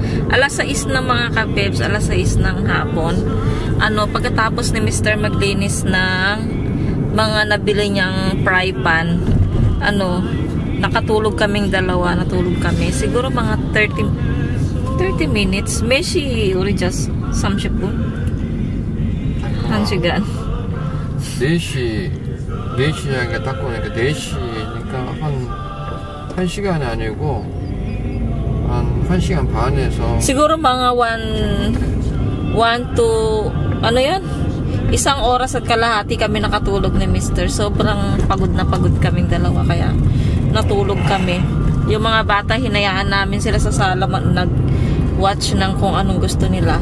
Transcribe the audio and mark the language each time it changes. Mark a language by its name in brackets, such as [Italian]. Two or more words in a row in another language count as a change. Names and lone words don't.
[Filipino] Alas 6 na mga kabebs, alas 6 ng hapon. Pagkatapos ni Mr. maglinis ng mga nabili niyang fry pan, nakatulog kaming dalawa, natulog kami. Siguro mga 30 minutes. Meshi, [Korean] 우리 just 30분? 1시간. 4시에 딱 보니까 4시니까 한 1시간이 아니고 한 1시간 반에서 [Filipino] siguro mga 1 to isang oras at kalahati kami nakatulog ni Mr. Sobrang pagod na pagod kaming dalawa kaya natulog kami. Yung mga bata hinayaan namin sila sa sala nag-watch ng kung anong gusto nila.